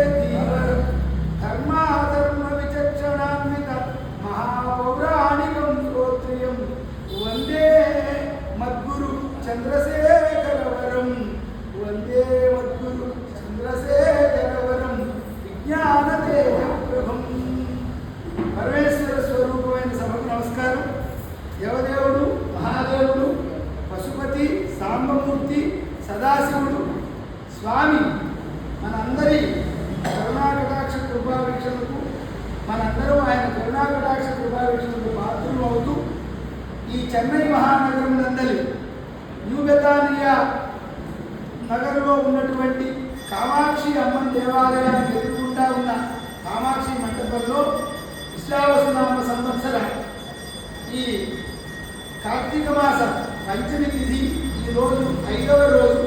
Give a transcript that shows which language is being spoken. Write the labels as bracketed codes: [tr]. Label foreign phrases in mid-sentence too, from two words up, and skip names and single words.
[sa] धर्माधर्म विचक्षणान्वित महापौराणिकं स्तोत्रियं वन्दे मद्गुरु चन्द्रशेखरवरं वन्दे मद्गुरु चन्द्रशेखरवरं विज्ञानदेवप्रभं परमेश्वर स्वरूपమైన [te] సభకు నమస్కారం. దేవదేవుడు మహాదేవుడు పశుపతి సాంబమూర్తి సదాశివుడు స్వామి మనందరి కరుణాకటాక్ష కృపావీక్షణకు మనందరం ఆయన కరుణాకటాక్ష కృపావీక్షణకు పాత్రలు అవుతూ ఈ చెన్నై మహానగరం నందలి న్యూ బెతానియా నగరంలో ఉన్నటువంటి కామాక్షి అమ్మన్ దేవాలయానికి ఎదుర్కొంటా ఉన్న కామాక్షి మంటపంలో విశ్వావసునామ సంవత్సర ఈ కార్తీక మాస పంచమి తిథి ఈ రోజు 5వ రోజు.